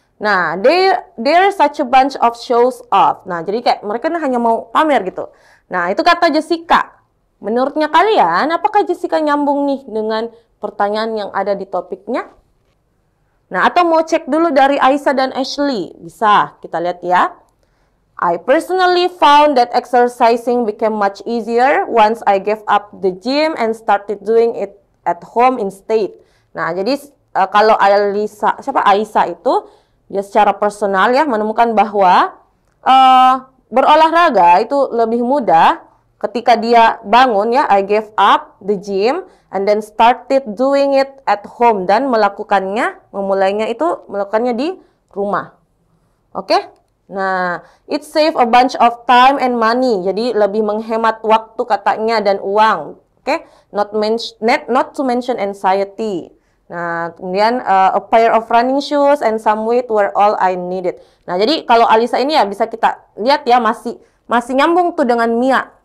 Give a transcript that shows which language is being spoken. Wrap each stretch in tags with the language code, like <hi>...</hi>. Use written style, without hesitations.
<en>Nah, there's such a bunch of shows off.</en> <id>Nah, jadi kayak mereka hanya mau pamer gitu. Nah, itu kata Jessica. Menurutnya kalian, apakah Jessica nyambung nih dengan pertanyaan yang ada di topiknya? Nah, atau mau cek dulu dari Aisyah dan Ashley? Bisa, kita lihat ya.</id> <en>I personally found that exercising became much easier once I gave up the gym and started doing it at home instead.</en> <id>Nah, jadi kalau Aisyah itu dia secara personal ya menemukan bahwa berolahraga itu lebih mudah ketika dia bangun ya,</id> <en>I gave up the gym and then started doing it at home,</en> <id>dan memulainya di rumah. Oke?</id> <en>Nah, it save a bunch of time and money.</en> <id>Jadi lebih menghemat waktu katanya dan uang.</id> <en>Oke? Not to mention anxiety.</en> <id>Nah, kemudian</id> <en>a pair of running shoes and some weight were all I needed.</en> <id>Nah, jadi kalau Alisa ini ya bisa kita lihat ya masih nyambung tuh dengan Mia.</id>